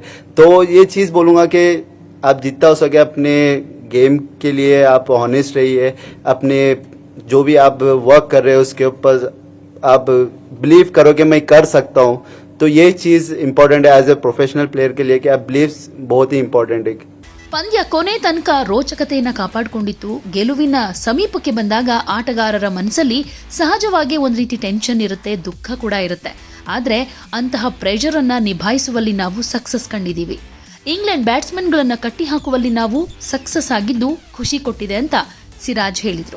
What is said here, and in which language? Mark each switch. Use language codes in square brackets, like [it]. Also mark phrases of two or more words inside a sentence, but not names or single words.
[hi] तो ये चीज़ बोलूँगा कि आप जितना हो सके अपने गेम के लिए आप ऑनेस्ट रहिए. अपने जो भी आप वर्क कर रहे हो उसके ऊपर आप बिलीव करो कि मैं कर सकता हूँ. तो ये चीज़ इम्पोर्टेंट है [en] as a professional player [hi] के लिए कि आप बिलीव बहुत ही इम्पोर्टेंट है. [kn] ಪಂದ್ಯ ಕೊನೆ ತನಕ ರೋಚಕತೆಯನ್ನು ಕಾಪಾಡಿಕೊಂಡಿತ್ತು. ಗೆಲುವಿನ ಸಮೀಪಕ್ಕೆ ಬಂದಾಗ ಆಟಗಾರರ ಮನಸ್ಸಲ್ಲಿ ಸಹಜವಾಗಿ ಒಂದು ರೀತಿ ಟೆನ್ಷನ್ ಇರುತ್ತೆ, ದುಃಖ ಕೂಡ ಇರುತ್ತೆ. ಆದರೆ ಅಂತಹ ಪ್ರೆಷರ್ ಅನ್ನ ನಿಭಾಯಿಸುವಲ್ಲಿ ನಾವು ಸಕ್ಸಸ್ ಕಂಡಿದ್ದೀವಿ. ಇಂಗ್ಲೆಂಡ್ ಬ್ಯಾಟ್ಸ್ಮನ್ಗಳನ್ನ ಕಟ್ಟಿ ಹಾಕುವಲ್ಲಿ ನಾವು ಸಕ್ಸಸ್ ಆಗಿದ್ದು ಖುಷಿ ಕೊಟ್ಟಿದೆ ಅಂತ ಸಿರಾಜ್ ಹೇಳಿದ್ರು.